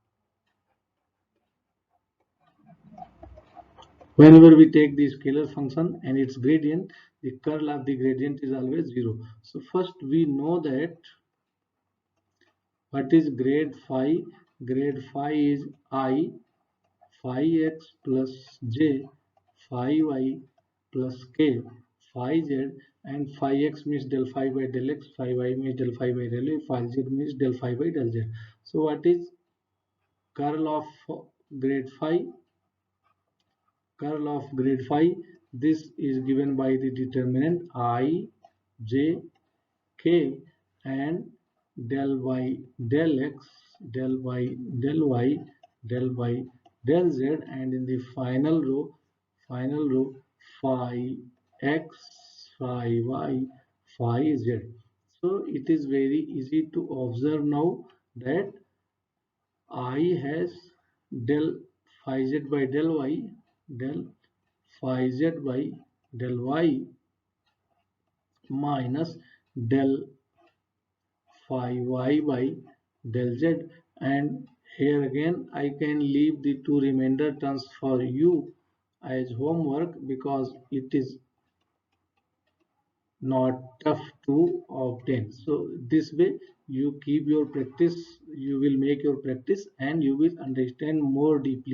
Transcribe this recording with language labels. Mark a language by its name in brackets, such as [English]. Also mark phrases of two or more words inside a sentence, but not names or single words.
[English] Whenever we take the scalar function and its gradient, the curl of the gradient is always 0. So first we know that what is grade phi. Grade phi is I phi x plus j phi y plus k phi z, and phi x means del phi by del x, phi y means del phi by del y, phi z means del phi by del z. So what is curl of grade phi? Curl of grade phi, this is given by the determinant I j k and del y del x del y del y del y del z, and in the final row phi x phi y phi z. So it is very easy to observe now that I has del phi z by del y, del phi z by del y minus del phi y by del z, and here again I can leave the two remainder terms for you as homework, because it is not tough to obtain. So this way you keep your practice, you will make your practice, and you will understand more deeply.